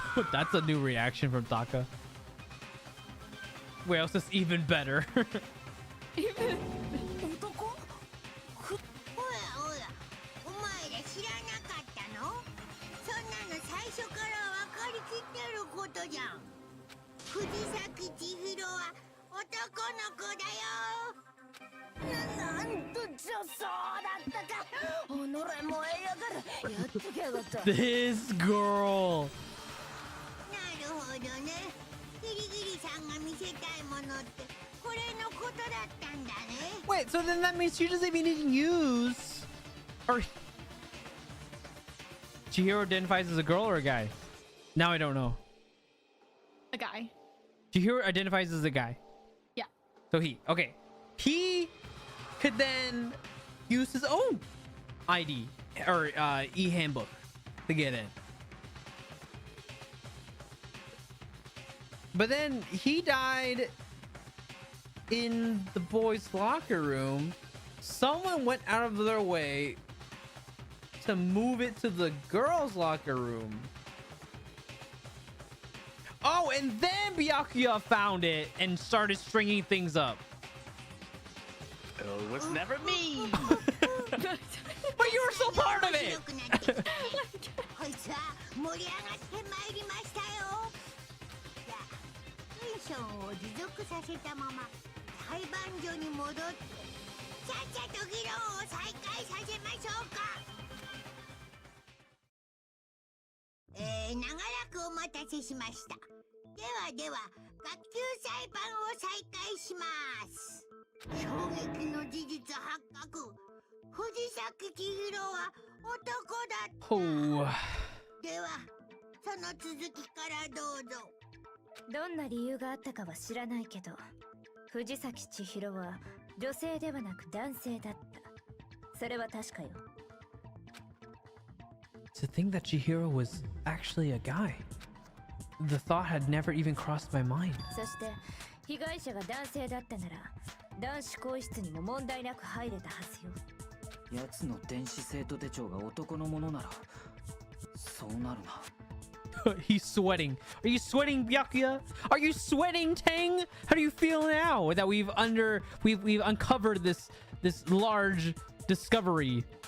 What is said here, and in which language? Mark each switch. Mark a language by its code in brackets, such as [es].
[en] That's a new reaction from Taka. Wait, else is even better. [ja] おやおや、お前ら知らなかったの？そんなの最初から分かりきってることじゃん。藤崎千尋は男の子だよ。なんと女装だったか。己燃えやがる。やっときやがった。 [en] This girl. [ja] なるほどね。ギリギリさんが見せたいものってこれのことだったんだね。 [en] Wait, so then that means she doesn't even use... Or... Chihiro identifies as a girl or a guy? Now I don't know. A guy. Chihiro identifies as a guy. Yeah. So he... Okay. He could then use his own ID or e-handbook to get in. But then he died in the boys' locker room. Someone went out of their way to move it to the girls' locker room. Oh, and then Byakuya found it and started stringing things up. It was never me. But you were still part of it. [ja] こいつは盛り上がってまいりましたよ。じゃあテンションを持続させたまま裁判所に戻ってちゃっちゃと議論を再開させましょうか。長らくお待たせしました。では学級裁判を再開します。衝撃の事実発覚。藤崎千尋は男だった。 [en] Oh. [ja] ではその続きからどうぞ。どんな理由があったかは知らないけど、藤崎千尋は女性ではなく男性だった。それは確かよ。 [en] To think that Chihiro was actually a guy. The thought had never even crossed my mind. [ja] そして被害者が男性だったなら男子更衣室にも問題なく入れたはずよ。奴の電子生徒手帳が男のものならそうなるな。 [en] He's sweating. Are you sweating, Byakuya? Are you sweating, Tang? How do you feel now that we've uncovered this large discovery?